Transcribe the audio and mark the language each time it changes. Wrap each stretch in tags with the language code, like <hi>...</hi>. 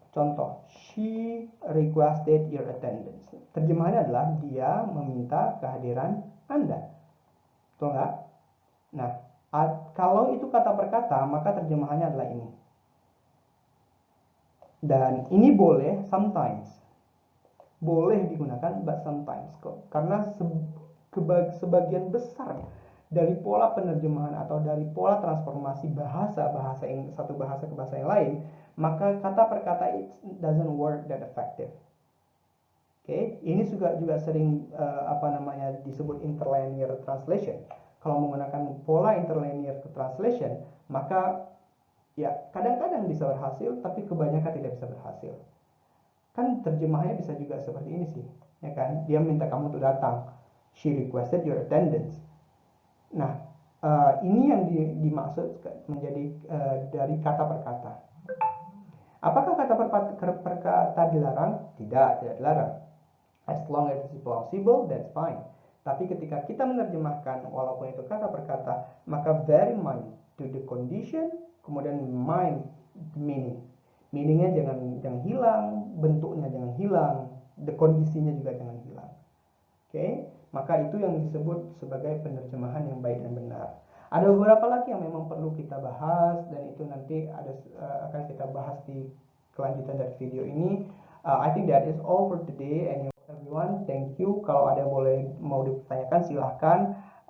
<id>Contoh,</id> <en>she requested your attendance.</en> <id>Terjemahannya adalah dia meminta kehadiran Anda. Betul nggak? Nah, kalau itu kata per kata, maka terjemahannya adalah ini. Dan ini boleh sometimes. Boleh digunakan</id> <en>but sometimes.</en> <id>Karena sebagian besar dari pola penerjemahan atau dari pola transformasi bahasa yang satu bahasa ke bahasa yang lain, maka kata per kata</id> <en>it doesn't work that effective.</en> <id>Oke, ini juga sering disebut interlinear translation. Kalau menggunakan pola interlinear translation, maka ya kadang-kadang bisa berhasil, tapi kebanyakan tidak bisa berhasil. Kan terjemahannya bisa juga seperti ini sih, ya kan? Dia minta kamu untuk datang.</id> <en>She requested your attendance.</en> <id>Nah, ini yang dimaksud menjadi dari kata per kata. Apakah kata per kata dilarang? Tidak dilarang.</id> <en>As long as it's plausible, that's fine.</en> <id>Tapi ketika kita menerjemahkan, walaupun itu kata per kata, maka</id> <en>bear in mind to the condition,</en> <id>kemudian</id> <en>mind meaning.</en> <id>Meaningnya jangan hilang, bentuknya jangan hilang, the kondisinya juga jangan hilang. Oke, maka itu yang disebut sebagai penerjemahan yang baik dan benar. Ada beberapa lagi yang memang perlu kita bahas, dan itu nanti akan kita bahas di kelanjutan dari video ini.</id> <en>I think that is all for today, and everyone, thank you.</en> <id>Kalau ada mau ditanyakan silahkan.</id>